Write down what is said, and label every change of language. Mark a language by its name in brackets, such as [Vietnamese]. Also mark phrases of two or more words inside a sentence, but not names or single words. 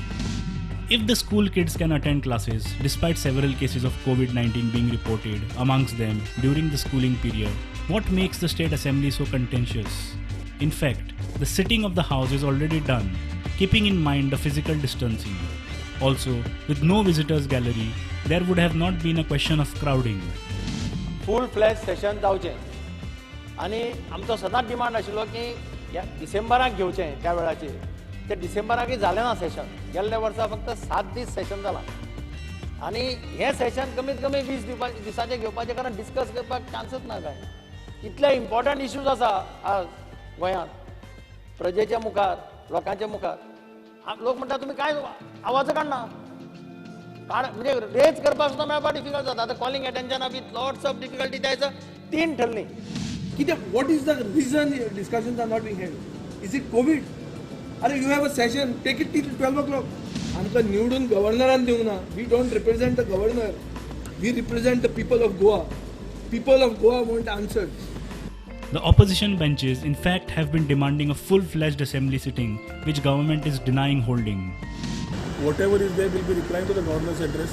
[English] If the school kids can attend classes, despite several cases of COVID-19 being reported amongst them during the schooling period, what makes the State Assembly so contentious? In fact, the sitting of the House is already done, keeping in mind the physical distancing. Also, with no visitors gallery, there would have not been a question of crowding. Full-fledged session [Konkani] जावचें आनी आमचो सदांच डिमांड आशिल्लो की ह्या डिसेंबराक घेवचें त्या वेळाचेर ते डिसेंबराकय जालें ना सेशन. गेल्ल्या वर्सा फक्त 7 दीस सेशन जालां आनी हें सेशन कमीत कमी 20 दिसाचें घेवपाचें कारण डिस्कस करपाक चान्सच ना काय. इतले [English] important issues [Konkani] आसा आज गोंयांत प्रजेच्या मुखार, लोकांच्या मुखार. लोक म्हणटा तुमी काय आवाज काडना, म्हणजे रेज करपाक सुद्दां मेळपाक डिफिकल्ट जाता. आतां कॉलिंग एटेन्शना [English] with lots of difficulty [Konkani] द्यायचं 3 ठरलीं. [English] What is the reason discussions are not being held? Is it COVID? You have a session, take it till 12 o'clock. [Konkani] आमकां निवडून गव्हर्नरान दिवंक ना. [English] We don't represent the governor. We represent the people of Goa. People of Goa want answers. The opposition benches in fact have been demanding a full-fledged assembly sitting, which government is denying holding. Whatever is there will be replying to the governor's address.